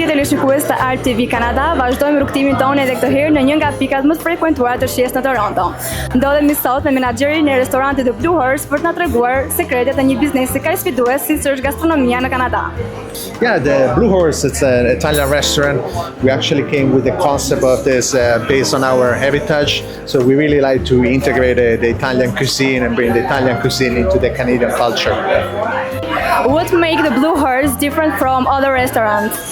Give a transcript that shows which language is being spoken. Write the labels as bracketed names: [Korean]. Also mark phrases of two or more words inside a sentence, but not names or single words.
[Albanian] shikues të Art TV Kanada, vazhdojmë rrugtimin tonë edhe këtë herë në një nga pikat më të frekuentuara të shijes në Toronto. Ndodhemi sot me menaxherin e restorantit The Blue Horse për të na treguar sekretet e një biznesi kaq sfidues siç është gastronomia në Kanada. [English] Yeah, the Blue Horse, it's an Italian restaurant. We actually came with the concept of this based on our heritage. So we really like to integrate the Italian cuisine and bring the Italian cuisine into the Canadian culture. What makes the Blue Horse different from other restaurants?